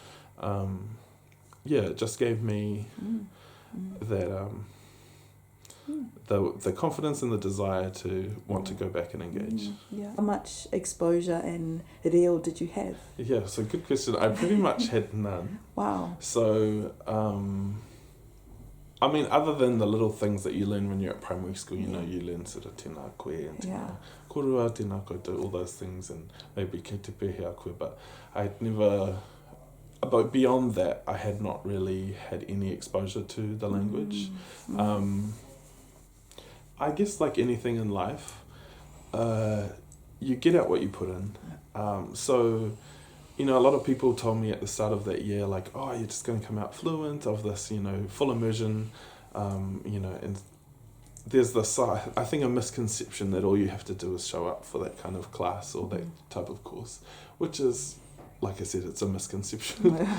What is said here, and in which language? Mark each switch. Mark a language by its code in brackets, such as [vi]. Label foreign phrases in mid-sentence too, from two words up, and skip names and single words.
[en] It just gave me that the confidence and the desire to want to go back and engage. How much exposure and reo did you have? Yeah, so good question. I pretty much had none. Wow. So, I mean, other than the little things that you learn when you're at primary school, you know, you learn sort of [mi] tēnā koe [en] and [mi] tēnā korua, tēnā koutou, [en] all those things, and maybe [mi] kei te pēhea koe, [en] but I'd never... But beyond that, I had not really had any exposure to the language. I guess like anything in life, you get out what you put in. So, you know, a lot of people told me at the start of that year, like, oh, you're just going to come out fluent of this, you know, full immersion, you know, and there's this, I think, a misconception that all you have to do is show up for that kind of class or that type of course, which is, like I said, it's a misconception.